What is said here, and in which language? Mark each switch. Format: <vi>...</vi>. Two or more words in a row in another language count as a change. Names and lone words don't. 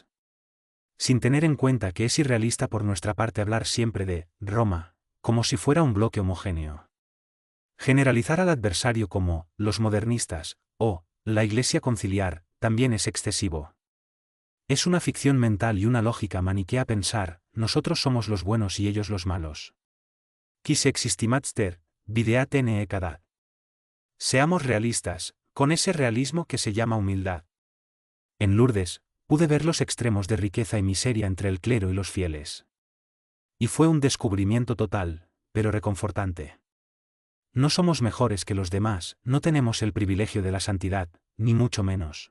<es>Sin tener en cuenta que es irrealista por nuestra parte hablar siempre de Roma, como si fuera un bloque homogéneo. Generalizar al adversario como los modernistas, o la Iglesia conciliar, también es excesivo. Es una ficción mental y una lógica maniquea pensar, nosotros somos los buenos y ellos los malos.</es> <la>Quis existimatster, videat ne cadat.</la> <es>Seamos realistas, con ese realismo que se llama humildad. En Lourdes, pude ver los extremos de riqueza y miseria entre el clero y los fieles. Y fue un descubrimiento total, pero reconfortante. No somos mejores que los demás, no tenemos el privilegio de la santidad, ni mucho menos.</es>